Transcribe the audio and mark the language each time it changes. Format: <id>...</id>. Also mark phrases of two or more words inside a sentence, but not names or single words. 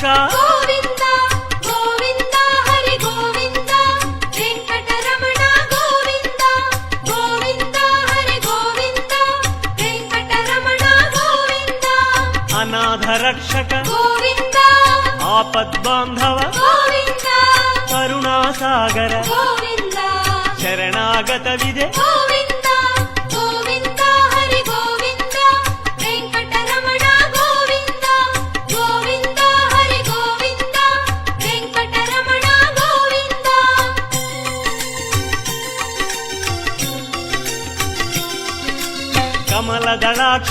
<te>గోవింద గోవింద హరి గోవింద వెంకటరమణ గోవింద గోవింద హరి గోవింద వెంకటరమణ గోవింద అనాథ రక్షక గోవింద ఆపద్బాంధవ గోవింద కరుణాసాగర గోవింద</te> <kn>ಶರಣಾಗತವಿದೆ. ಗೋವಿಂದ ಗೋವಿಂದ ಹರಿ ಗೋವಿಂದ ವೆಂಕಟರಮಣ ಗೋವಿಂದ ಗೋವಿಂದ ಹರಿ ಗೋವಿಂದ ವೆಂಕಟರಮಣ ಗೋವಿಂದ. ಕಮಲದಳಾಕ್ಷ</kn>